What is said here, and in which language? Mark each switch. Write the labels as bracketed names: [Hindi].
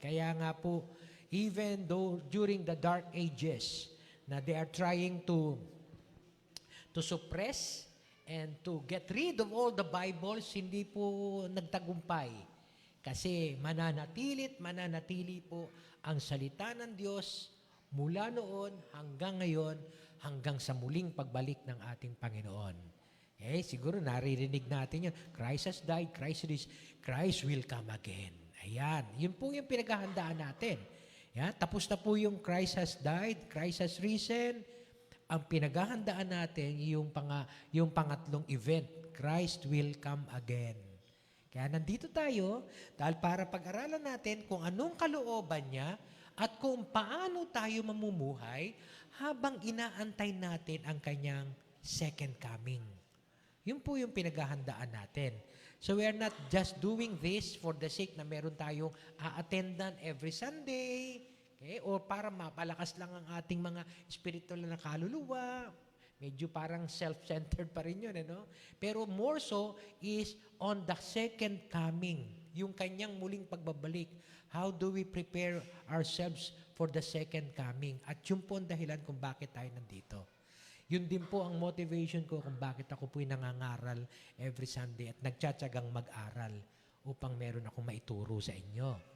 [Filipino] Kaya nga po, [English] even though during the dark ages na they are trying to suppress and to get rid of all the Bibles, [Filipino] hindi po nagtagumpay. Kasi mananatili po ang salita ng Diyos mula noon hanggang ngayon, hanggang sa muling pagbalik ng ating Panginoon. Siguro naririnig natin yun. [English] Christ has died, Christ will come again. [Filipino] Ayan, yun po yung [English] pinaghahandaan natin. Tapos na po yung Christ has died, Christ has risen, [Filipino] ang pinaghahandaan natin yung pangatlong event, [English] Christ will come again. [Filipino] Kaya nandito tayo dahil para pag-aralan natin kung anong kalooban niya at kung paano tayo mamumuhay habang inaantay natin ang kanyang second coming. Yun po yung pinaghahandaan natin. [English] So we are not just doing this for the sake [Filipino] na meron tayong a-attendan [English] every Sunday, okay? [Filipino] O para mapalakas lang ang ating mga spiritual na kaluluwa. Medyo parang self-centered pa rin yun, ano? Pero [English] more so is on the second coming, [Filipino] yung kanyang muling pagbabalik. [English] How do we prepare ourselves for the second coming? [Filipino] At yun po ang dahilan kung bakit tayo nandito. Yun din po ang motivation ko kung bakit ako po'y nangangaral every Sunday at nagtsatsagang mag-aral upang meron akong maituro sa inyo.